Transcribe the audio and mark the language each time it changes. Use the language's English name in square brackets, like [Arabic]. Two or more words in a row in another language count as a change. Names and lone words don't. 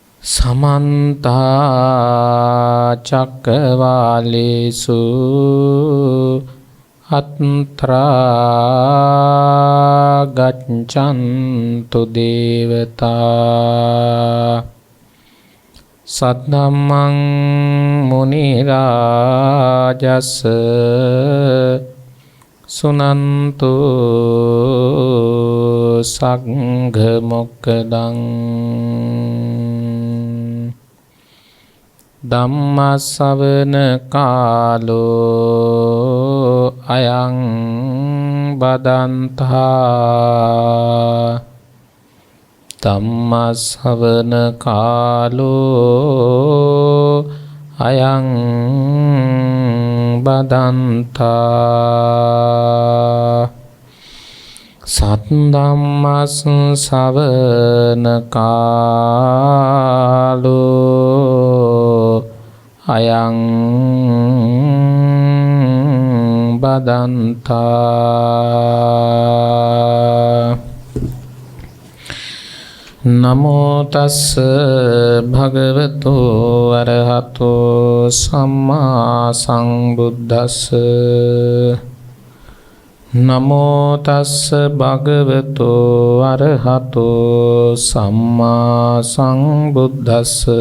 [Pali] समन्ता चक्रवालेषु अत्रा गच्छन्तु देवता सद्धम्मं मुनिराजस् सुनन्तु संघमोक्खदं ධම්මස්සවන කාලෝ අයං බදන්තා ධම්මස්සවන කාලෝ අයං බදන්තා සත්ධම්මස් සවන කාලෝ අයං බදන්තා නමෝ තස්ස භගවතු අරහතෝ සම්මා සම්බුද්දස්ස නමෝ තස්ස භගවතු අරහතෝ සම්මා සම්බුද්දස්ස